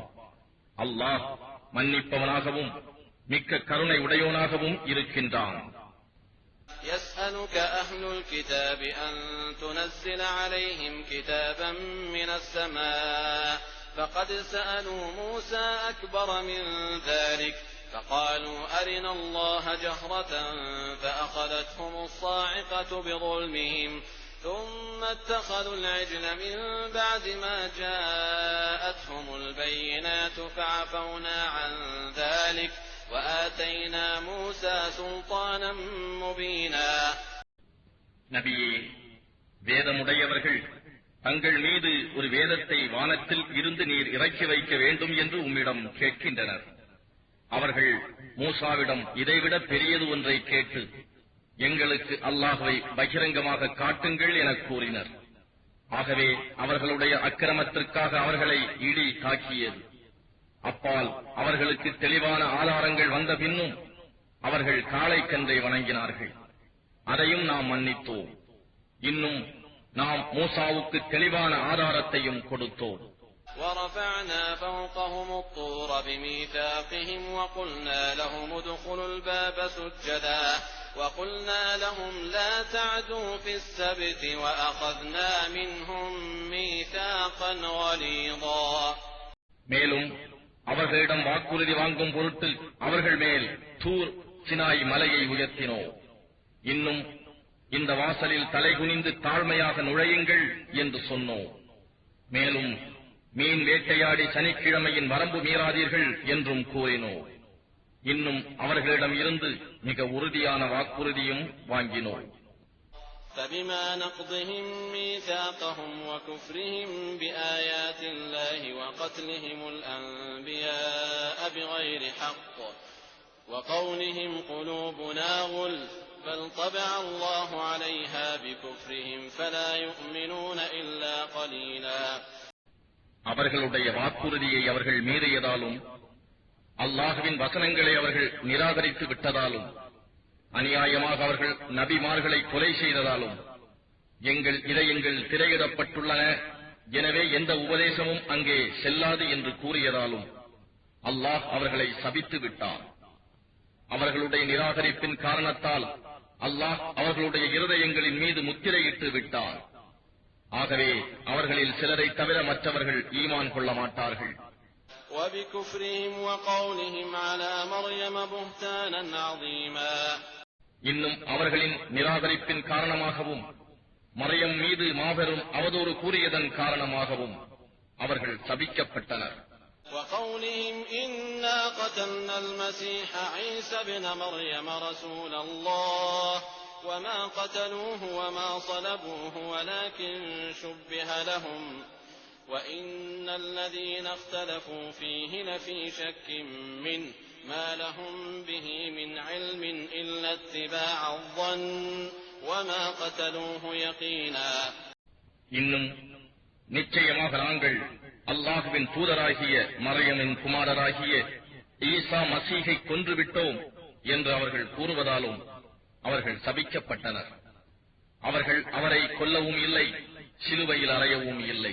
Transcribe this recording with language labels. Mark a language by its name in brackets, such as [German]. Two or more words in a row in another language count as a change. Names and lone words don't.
[Tamil] அல்லாஹ் மன்னிப்பவனாகவும் மிக்க கருணை உடையோனாகவும் இருக்கின்றான். [Arabic] يسألك أهل الكتاب أن تنزل عليهم كتابا من السماء فقد سألوا موسى أكبر من ذلك فقالوا أرنا الله جهرة فأخذتهم الصاعقة بظلمهم ثم اتخذوا العجل من بعد ما جاءتهم البينات فعفونا عن ذلك وآتينا موسى سلطانا مبينا. [Tamil] நபியே, வேதமுடையவர்கள் தங்கள் மீது ஒரு வேதத்தை வானத்தில் இருந்து நீர் இறக்கி வைக்க வேண்டும் என்று உம்மிடம் கேட்கின்றனர். அவர்கள் மூசாவிடம் இதைவிட பெரியது ஒன்றை கேட்டு எங்களுக்கு அல்லாஹ்வை பகிரங்கமாக காட்டுங்கள் என கூறினர். ஆகவே அவர்களுடைய அக்கிரமத்திற்காக அவர்களை இடி தாக்கியது. அப்பால் அவர்களுக்கு தெளிவான ஆதாரங்கள் வந்த பின்னும் அவர்கள் காளைக்கன்றை வணங்கினார்கள். அதையும் நாம் மன்னித்தோம். இன்னும் நாம் மூசாவுக்கு தெளிவான ஆதாரத்தையும் கொடுத்தோம். [Arabic] ورفعنا فوقهم الطور بميثاقهم وقلنا لهم ادخلوا الباب سجدا وقلنا لهم لا تعدوا في السبت وأخذنا منهم ميثاقا غليظا. [Tamil] மேலும் அவர்களிடம் வாக்குறுதி வாங்கும் பொருட்டு அவர்கள் மேல் தூர் சினாய் மலையை உயர்த்தினோம். இன்னும் இந்த வாசலில் தலைகுனிந்து தாழ்மையாக நுழையுங்கள் என்று சொன்னோம். மேலும் மீன் வேட்டையாடி சனிக்கிழமையின் வரம்பு மீறாதீர்கள் என்றும் கூறினோம். இன்னும் அவர்களிடம் இருந்து மிக உறுதியான வாக்குறுதியும் வாங்கினோம். [Arabic] فبما نقضهم ميثاقهم وكفرهم بآيات الله وقتلهم الأنبياء بغير حق وقولهم قلوبنا غلف بل طبع الله عليها بكفرهم فلا يؤمنون إلا قليلا. [Tamil] அவர்களுடைய வாக்குறுதியை அவர்கள் மீறியதாலும் அல்லாஹ்வின் வசனங்களை அவர்கள் நிராகரித்து விட்டதாலும் அநியாயமாக அவர்கள் நபிமார்களை கொலை செய்ததாலும் எங்கள் இதயங்கள் திரையிடப்பட்டுள்ளன, எனவே எந்த உபதேசமும் அங்கே செல்லாது என்று கூறியதாலும் அல்லாஹ் அவர்களை சபித்து விட்டான். அவர்களுடைய நிராகரிப்பின் காரணத்தால் அல்லாஹ் அவர்களுடைய இருதயங்களின் மீது முத்திரையிட்டு விட்டான். ஆகவே அவர்களில் சிலரை தவிர மற்றவர்கள் ஈமான் கொள்ள மாட்டார்கள். [Arabic] وبكفرهم وقولهم على مريم بهتانا عظيما. [Tamil] இன்னும் அவர்களின் நிராகரிப்பின் காரணமாகவும் மரியம் மீது மாபெரும் அவதூறு கூறியதன் காரணமாகவும் அவர்கள் சபிக்கப்பட்டனர். [Arabic] وقولهم إنا قتلنا المسيح عيسى ابن مريم رسول الله وما قتلوه وما صلبوه ولكن شبه لهم وإن الذين اختلفوا فيه لفي شك منه ما لهم به من علم إلا اتباع الظن وما قتلوه يقينا. [Tamil] இன்னும் நிச்சயமாக நாங்கள் அல்லாஹ்வின் தூதராகிய மரியமின் குமாரராகிய ஈசா மசீகை கொன்றுவிட்டோம் என்று அவர்கள் கூறுவதாலும் அவர்கள் சபிக்கப்பட்டனர். அவர்கள் அவரை கொல்லவும் இல்லை, சிலுவையில் அறையவும் இல்லை.